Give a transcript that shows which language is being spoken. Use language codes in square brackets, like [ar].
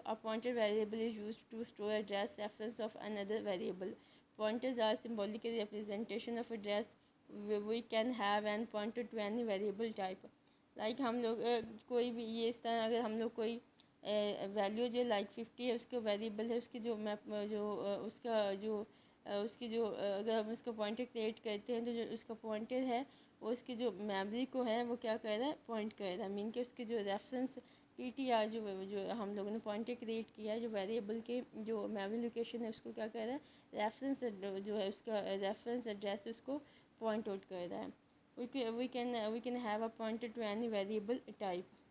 [en] A pointer variable is used to store address reference of another variable. Pointers are symbolic representation of address. We can have an pointer to any variable type. [ur] Like ہم لوگ کوئی بھی یہ اس طرح اگر ہم لوگ کوئی ویلیو جو لائک 50 ہے اس کا ویریبل ہے اس کی جو اس کا جو اس کی جو اگر ہم اس کا پوائنٹر کریٹ کرتے ہیں تو جو اس کا پوائنٹر ہے وہ اس کی جو میموری کو ہے وہ کیا کر رہا ہے، پوائنٹ کر رہا ہے. مین کہ اس کے جو ریفرنس پی ٹی آر جو ہم لوگوں نے پوائنٹر کریٹ کیا ہے، جو ویریبل کے جو میموری لوکیشن ہے اس کو کیا کر رہا ہے، ریفرنس جو ہے اس کا ریفرنس ایڈریس اس کو پوائنٹ آؤٹ کر رہا ہے. [en] we can have a pointer to any variable type.